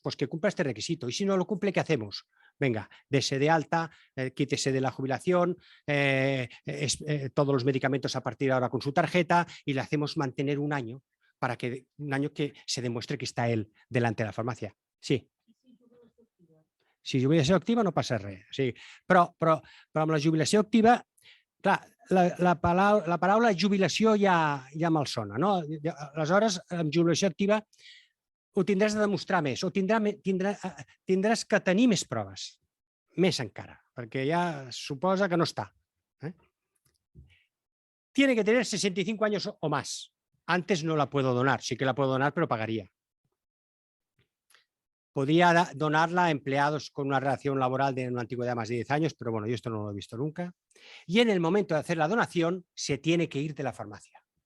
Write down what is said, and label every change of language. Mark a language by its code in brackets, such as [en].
[es] Pues que cumpla este requisito. Y si no lo cumple, ¿qué hacemos? Venga, dese de alta, quítese de la jubilación, todos los medicamentos a partir de ahora con su tarjeta y le hacemos mantener un año para que se demuestre que está él delante de la farmacia. Sí. [ca] Si jubilació activa no passa res. Sí. Però amb la jubilació activa, clar, la paraula jubilació ja malsona, no? Aleshores, amb jubilació activa ho tindràs de demostrar més, o tindràs que tenir més proves, més encara, perquè ja suposa que no està. [es] Tiene que tener 65 años o más. Antes no la puedo donar, sí que la puedo donar, pero pagaría. Podría donarla a empleados con una relación laboral de una antigüedad de más de 10 años, pero bueno, yo esto no lo he visto nunca. Y en el momento de hacer la donación, se tiene que ir de la farmacia.